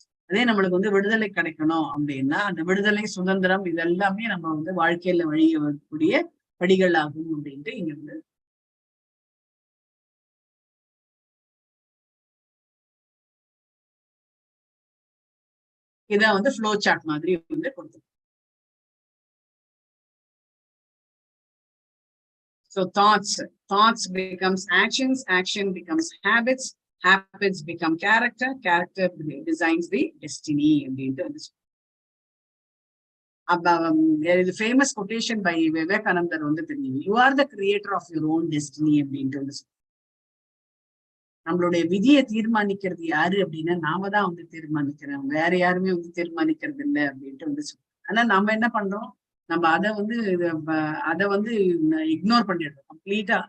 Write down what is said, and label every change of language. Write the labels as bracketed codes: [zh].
[ta] அதே நம்மளுக்கு வந்து விடுதலை கிடைக்கணும் அப்படின்னா அந்த விடுதலை, சுதந்திரம் இதெல்லாமே நம்ம வந்து வாழ்க்கையில வழியக்கூடிய படிகள் ஆகும் அப்படின்ட்டு இங்க வந்து இதான் வந்து ஃப்ளோ சார்ட் மாதிரி வந்து கொடுத்துருக்கோம். [en] So thoughts becomes actions, action becomes habits become character designs the destiny [ta] அப்படின்ட்டு வந்து [en] there is a famous quotation by Vivekanandar [ta] வந்து தெரியும். [en] You are the creator of your own destiny [ta] அப்படின்ட்டு வந்து நம்மளுடைய விதியை தீர்மானிக்கிறது யாரு அப்படின்னா நாம தான் வந்து தீர்மானிக்கிறோம். வேற யாருமே வந்து தீர்மானிக்கிறது இல்லை அப்படின்ட்டு வந்து ஆனா நம்ம என்ன பண்றோம், நம்ம அதை வந்து இக்னோர் பண்ணிடுறோம் கம்ப்ளீட்டா.